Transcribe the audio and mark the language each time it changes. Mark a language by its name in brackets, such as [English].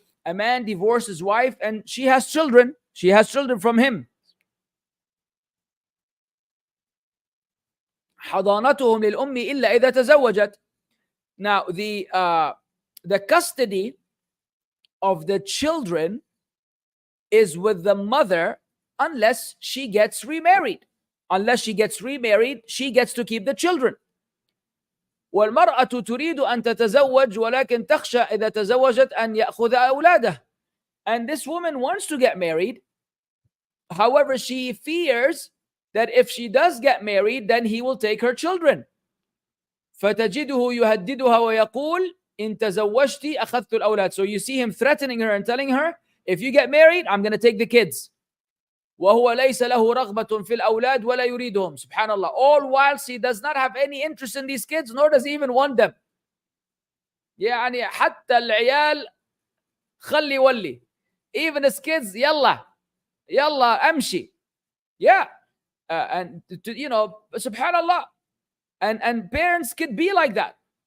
[English] A man divorced his wife and she has children. She has children from him. [Arabic] حضانتهم للأم إلا إذا تزوجت. [English] Now the custody of the children is with the mother unless she gets remarried. Unless she gets remarried, she gets to keep the children. [Arabic] والمرأة تريد أن تتزوج ولكن تخشى إذا تزوجت أن يأخذ أولاده. [English] And this woman wants to get married. However, she fears that if she does get married, then he will take her children. [Arabic] فتجده يهددها ويقول إن تزوجتي أخذت الأولاد. [English] So you see him threatening her and telling her, if you get married, I'm going to take the kids. [Arabic] وهو ليس له رغبة في الأولاد ولا يريدهم. Subhanallah. [English] All whilst he does not have any interest in these kids, nor does he even want them. [Arabic] يعني حتى العيال خلي ولي. [English] Even his kids, [Arabic] يلا أمشي. [English] Yeah. And subhanallah. And parents could be like that.